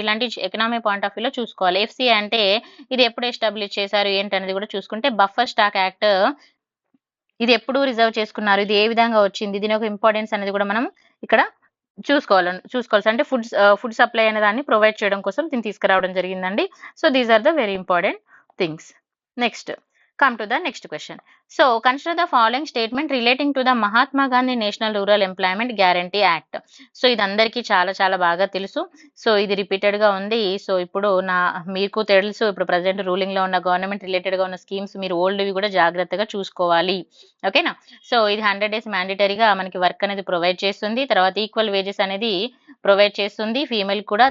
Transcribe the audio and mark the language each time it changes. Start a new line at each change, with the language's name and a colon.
Telugu: ఇలాంటి economic point of వ్యూలో చూసుకోవాలి. FCI అంటే ఇది ఎప్పుడు ఎస్టాబ్లిష్ చేశారు ఏంటి అనేది కూడా చూసుకుంటే, బఫర్ స్టాక్ యాక్ట్ ఇది ఎప్పుడు రిజర్వ్ చేసుకున్నారు, ఇది ఏ విధంగా వచ్చింది, దీని యొక్క ఇంపార్టెన్స్ అనేది కూడా మనం ఇక్కడ చూసుకోవాల్సి, అంటే ఫుడ్ సప్లై అనే దాన్ని ప్రొవైడ్ చేయడం కోసం దీన్ని తీసుకురావడం జరిగిందండి.
English: So these are the very important things. Next come to the next question. So consider the following statement relating to the Mahatma Gandhi National Rural Employment Guarantee Act.
Telugu: So ఇది అందరికీ చాలా చాలా బాగా తెలుసు. సో ఇది రిపీటెడ్ గా ఉంది. So ఇప్పుడు మీకు తెలుసు, ఇప్పుడు ప్రజెంట్ రూలింగ్ లో ఉన్న గవర్నమెంట్ రిలేటెడ్ గా ఉన్న స్కీమ్స్ మీరు ఓల్డ్వి కూడా జాగ్రత్తగా చూసుకోవాలి. ఓకేనా. సో ఇది 100 days మ్యాండేటరీగా మనకి వర్క్ అనేది ప్రొవైడ్ చేస్తుంది. తర్వాత ఈక్వల్ వేజెస్ అనేది ప్రొవైడ్ చేస్తుంది ఫీమేల్ కూడా.